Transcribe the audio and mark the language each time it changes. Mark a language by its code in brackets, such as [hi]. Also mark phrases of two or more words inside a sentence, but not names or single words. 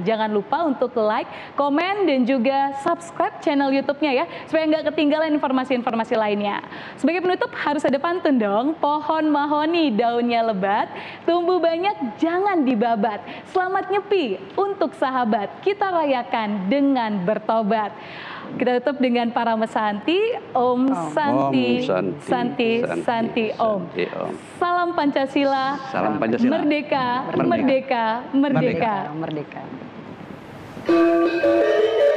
[id] Jangan lupa untuk like, komen, dan juga subscribe channel YouTube-nya ya, supaya nggak ketinggalan informasi-informasi lainnya. Sebagai penutup harus ada pantun dong. Pohon mahoni daunnya lebat, tumbuh banyak jangan dibabat. Selamat Nyepi untuk sahabat, kita rayakan dengan bertobat. Kita tutup dengan para mesanti. [sa] Om Santi, Santi, Santi, Om. [id] Salam Pancasila. Salam Pancasila. Merdeka, merdeka, merdeka. Merdeka.